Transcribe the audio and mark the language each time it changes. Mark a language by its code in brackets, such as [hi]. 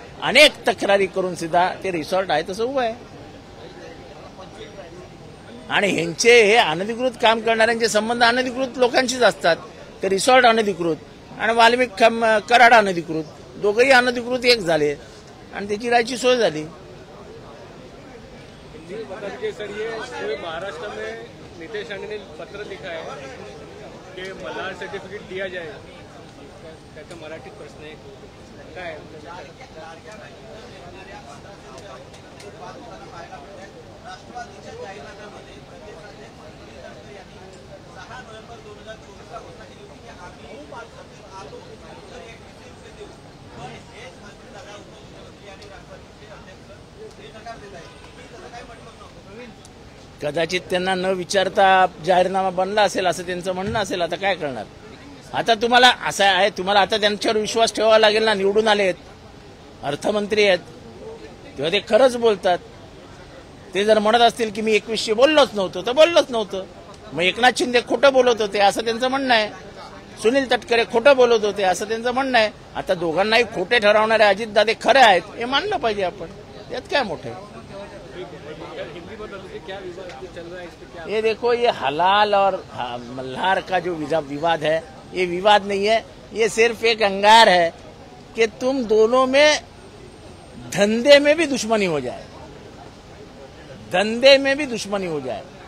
[mr] अनेक तक्रारी करून सुद्धा ते रिसॉर्ट आहे तसं उभं आहे. आणि ह्यांचे हे अनधिकृत काम करणाऱ्यांचे संबंध अनधिकृत लोकांशीच असतात. ते रिसॉर्ट अनधिकृत आणि वाल्मिक कराड अनधिकृत, दोघंही अनधिकृत एक झाले आणि त्याची राहायची सोय झाली. [hi] सर ये महाराष्ट्र में नीतीश राणे ने पत्र लिखा है कि मल्हार सर्टिफिकेट दिया जाए. [mr] त्याचा मराठीत प्रश्न आहे काय? कदाचित त्यांना न विचारता जाहीरनामा बनला असेल असं त्यांचं म्हणणं असेल. आता काय करणार? आता तुम्हाला असं आहे, तुम्हाला आता त्यांच्यावर विश्वास ठेवावा लागेल ना. निवडून आले आहेत, अर्थमंत्री आहेत, तेव्हा ते खरंच बोलतात. ते जर म्हणत असतील की मी 2100 बोललोच नव्हतं तर बोललोच नव्हतं. मग एकनाथ शिंदे खोटं बोलत होते असं त्यांचं म्हणणं आहे, सुनील तटकरे खोटं बोलत होते असं त्यांचं म्हणणं आहे. आता दोघांनाही खोटे ठरवणारे अजितदादा खरे आहेत हे मानलं पाहिजे आपण. यात काय मोठे? [hi] ये देखो, ये हलाल और मल्हार का जो विवाद है, ये विवाद नहीं है, ये सिर्फ एक अंगार है कि तुम दोनों में धंधे में भी दुश्मनी हो जाए, धंधे में भी दुश्मनी हो जाए.